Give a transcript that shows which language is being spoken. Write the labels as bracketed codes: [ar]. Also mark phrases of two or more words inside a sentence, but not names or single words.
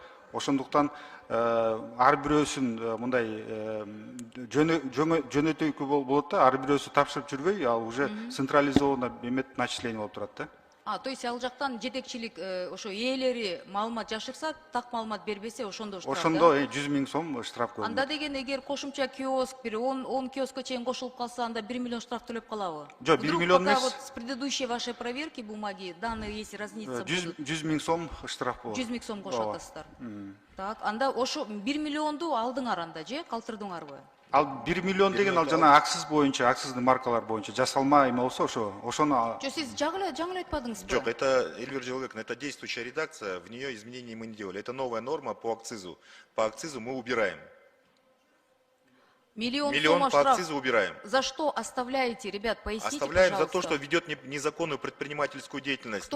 [ky] Ошондуктан ар бирөөсүн мындай жөнөтөйкү болот да, ар бирөөсү тапшырып жүрбөй, ал [ru] уже централизованно [ky] эмет начисление болуп турат да. [ru] То есть [ky] ал жактан жетекчилик ошо ээлери маалымат жашырса, так маалымат бербесе, ошондо штраф. Ошондо 100 миң сом штраф көрүнөт. Анда деген эгер кошумча киоск, бир 10 киоскка чейин кошулуп калса, анда 1 миллион штраф төлөп калабы? Жок, 1 миллион эмес. [ru] Вот с предыдущей вашей проверки бумаги, данные если разнится будут. [ky] 100 миң сом штраф болот. 100 миң сом кошуп атасыздар. Так, анда ошо 1 миллионду алдыңар анда же калтырдыңарбы? Ал 1 миллион деген ал жана аксыз боюнча, аксыздын маркалар боюнча жасалма эме болсо ошону Жо, сиз жаңы айтпадыңызбы? Джок, [ru] это, Эльвира Джалыковна, это действующая редакция, в нее изменений мы не делали. Это новая норма по акцизу. По акцизу мы убираем. Миллион Миллион сомов по штраф. акцизу убираем. За что оставляете, ребят, поясните, Оставляем за пожалуйста. то, что ведет незаконную предпринимательскую деятельность Кто?